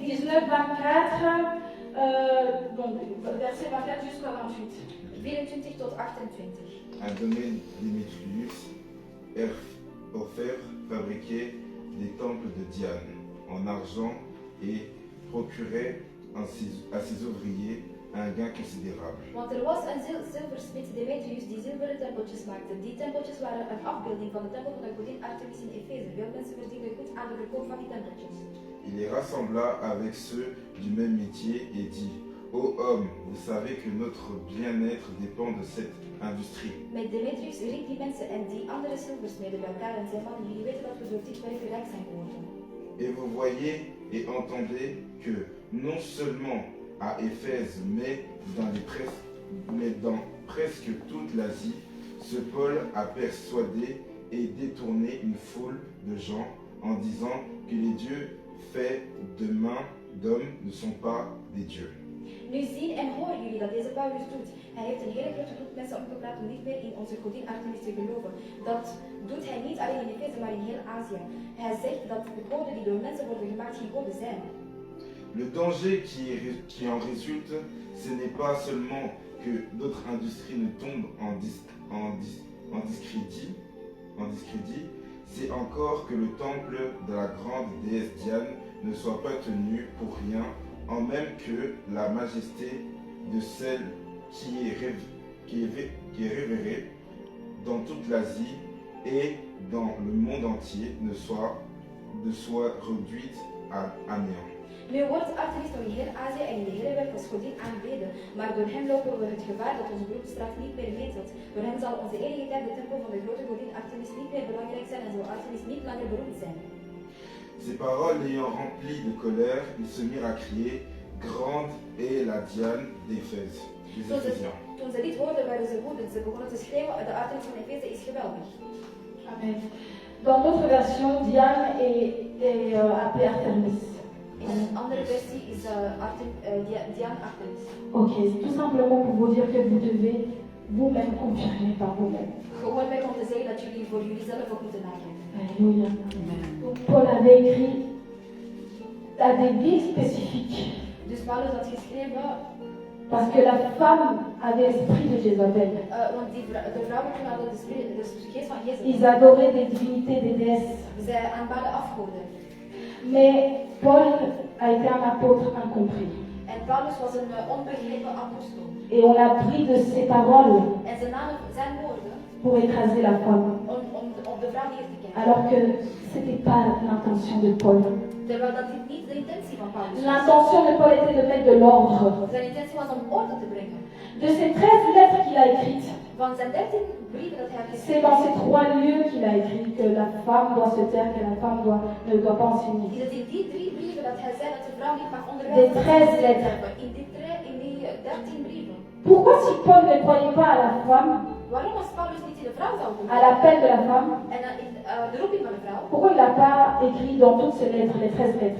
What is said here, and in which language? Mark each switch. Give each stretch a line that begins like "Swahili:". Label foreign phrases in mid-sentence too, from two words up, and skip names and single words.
French: 19, 24, donc verset 24 jusqu'à 28.
Dutch: 24 tot 28.
French: A donné Démétrius, offert, fabriqué des temples de Diane en argent et procurait à ses ouvriers un gain considérable.
Dutch: Want er was een zilversmid, Demetrius, die zilveren tempeltjes maakte. Die tempeltjes waren een afbeelding van de tempel van de godin Artemis in Efeze. Veel mensen verdienden goed aan de verkoop van die tempeltjes.
French: Il les rassembla avec ceux du même métier et dit: Ô hommes, vous savez que notre bien-être dépend de cette industrie.
Dutch: Met Demetrius riep die mensen en die andere zilversmeden bij elkaar en zei: mannen, jullie weten dat we door dit werk rijk zijn geworden.
French: Et vous voyez et entendez que non seulement à Éphèse, mais dans presque toute l'Asie, ce Paul a persuadé et détourné une foule de gens en disant que les dieux faits de mains d'hommes ne sont pas des dieux.
Dutch: Nu zien en horen jullie dat deze Paulus doet. Hij heeft een hele grote groep mensen omgepraat om niet meer in onze godin Artemis te geloven. Dat doet hij niet alleen in Efeze, maar in heel Azië. Hij zegt dat de goden die door mensen worden gemaakt geen goden zijn.
French: Le danger qui en résulte, ce n'est pas seulement que notre industrie ne tombe en discrédit, c'est encore que le temple de la grande déesse Diane ne soit pas tenu pour rien, en même que la majesté de celle qui est révérée dans toute l'Asie et dans le monde entier ne soit réduite à néant.
Dutch: Nu wordt Artemis nog in heel Azië en in de hele wereld als godin aanbeden, maar door hem lopen we het gevaar dat onze beroepsstraat niet meer meetelt. Door hem zal onze enige tijd de tempel van de grote godin Artemis niet meer belangrijk zijn en zal Artemis niet langer beroemd zijn.
French: Ces paroles ayant rempli de colère, ils se mirent à crier: Grande est la Diane d'Éphèse. Les Éphésiens.
Dutch: Toen ze dit hoorden, waren ze woedend. Ze begonnen te schreeuwen: de Artemis van Efeze is geweldig. Amen.
French: Dans d'autres versions, Diane est appelée Artemis.
Dutch: In een andere versie is Diane Artemis.
French: Ok, c'est tout simplement pour vous dire que vous devez vous-même confirmer par vous-même.
Dutch: Gewoon weg om te zeggen dat jullie voor jullie zelf ook moeten nadenken.
French: Alléluia. Donc Paul avait écrit à des villes spécifiques.
Dutch: Dus Paulus had geschreven,
French: Parce que la femme avait l'esprit de Jézabel.
Dutch: want de vrouwen toen hadden de geest van Jezebel.
French: Ils adoraient des divinités, des déesses.
Dutch: Zij aanbaden afgoden.
French: Mais Paul a été un apôtre incompris.
Dutch: En Paulus was een onbegrepen apostel.
French: Et on a pris de ses paroles
Dutch: En ze namen zijn woorden
French: pour écraser la femme.
Dutch: om de vrouw neer te kennen.
French: Alors que ce n'était pas l'intention de Paul.
Dutch: Terwijl dat dit niet de intentie van Paulus was.
French: L'intention de Paul était de mettre de l'ordre.
Dutch: Zijn intentie was om orde te brengen.
French: De ces 13 lettres qu'il a écrites,
Dutch: Van zijn 13 brieven dat hij heeft
French: c'est dans ces 3 lieux qu'il a écrit que la femme doit se taire, que la femme ne doit pas enseigner.
Dutch: Is het in die 3 brieven dat hij zei dat de vrouw niet mag
French: Des
Dutch: onderwijzen?
French: 13 lettres.
Dutch: In die 13 brieven.
French: Pourquoi si Paul ne croyait pas à la femme,
Dutch: Waarom als Paulus niet in de vrouw zou doen?
French: à l'appel de la femme,
Dutch: En in de roeping van de vrouw?
French: pourquoi il n'a pas écrit dans toutes ces lettres, les 13 lettres,